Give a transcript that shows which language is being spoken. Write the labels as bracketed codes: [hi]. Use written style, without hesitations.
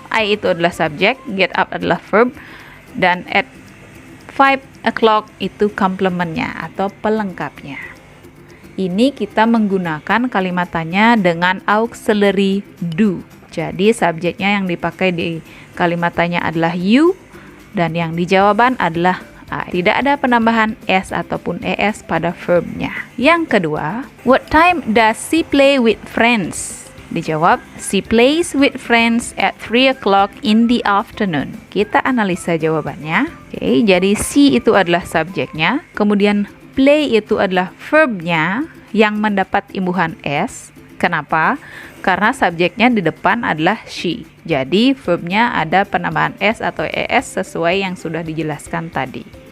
[id] I itu adalah subjek, get up adalah verb, dan [en] at 5 o'clock [id] itu komplementnya atau pelengkapnya. Ini kita menggunakan kalimat tanya dengan auxiliary do. Jadi subjeknya yang dipakai di kalimat tanya adalah you, dan yang di jawaban adalah I. Tidak ada penambahan S ataupun ES pada verbnya. Yang kedua, [en] what time does she play with friends? [id] Dijawab, [en] she plays with friends at 3 o'clock in the afternoon. [id] Kita analisa jawabannya. Oke, jadi she itu adalah subjeknya, kemudian play itu adalah verbnya yang mendapat imbuhan S. Kenapa? Karena subjeknya di depan adalah she. Jadi verbnya ada penambahan S atau ES sesuai yang sudah dijelaskan tadi.